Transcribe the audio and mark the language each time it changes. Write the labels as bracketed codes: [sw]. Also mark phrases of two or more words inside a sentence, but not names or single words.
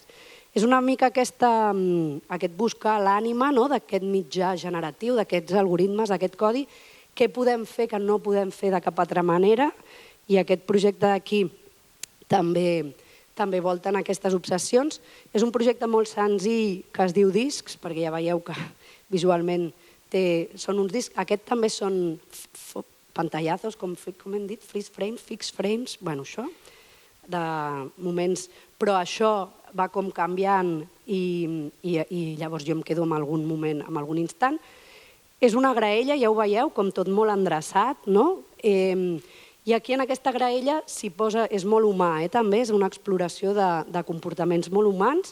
[ca] És una mica aquest buscar l'ànima d'aquest mitjà generatiu, d'aquests algoritmes, d'aquest codi, què podem fer que no podem fer de cap altra manera, i aquest projecte d'aquí també volta en aquestes obsessions. És un projecte molt senzill que es diu discs, perquè ja veieu que visualment són uns discs. Aquest també són pantallazos, com hem dit, [en] freeze frames, fix frames, [ca] això, de moments, però això va com canviant i llavors jo em quedo en algun moment, en algun instant. És una graella, ja ho veieu, com tot molt endreçat, i aquí en aquesta graella s'hi posa, és molt humà, també, és una exploració de comportaments molt humans.